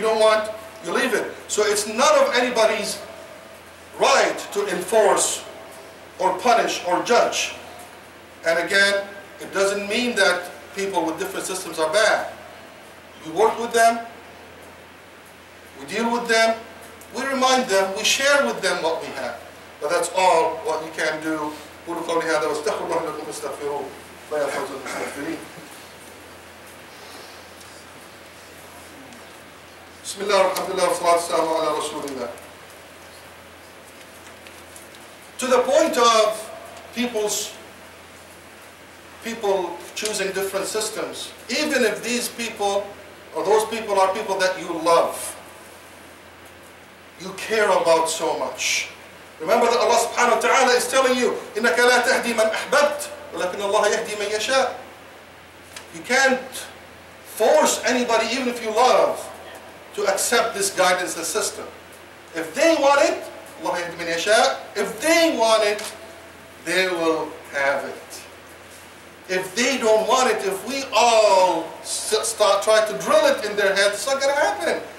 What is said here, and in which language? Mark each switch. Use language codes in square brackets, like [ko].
[en] You don't want, you leave it. So it's none of anybody's right to enforce or punish or judge. And again, it doesn't mean that people with different systems are bad. We work with them, we deal with them, we remind them, we share with them what we have. But that's all what we can do. [ar] قولوا قولي هذا واستغفر الله لكم واستغفروه لا يفوز المستغفرين. بسم الله والحمد لله والصلاة والسلام على رسول الله. [en] To the point of people choosing different systems, even if these people or those people are people that you love, you care about so much. Remember that Allah subhanahu wa ta'ala is telling you, [ar] إِنَّكَ لَا تَهْدِي مَنْ أَحْبَبْتَ وَلَكِنَّ اللَّهَ يَهْدِي مَنْ يَشَاءُ. [en] You can't force anybody, even if you love, to accept this guidance and system. If they want it, Allah [ar] يهدي من يشاء. [en] If they want it, they will have it. If they don't want it, if we all start trying to drill it in their heads, it's not going to happen.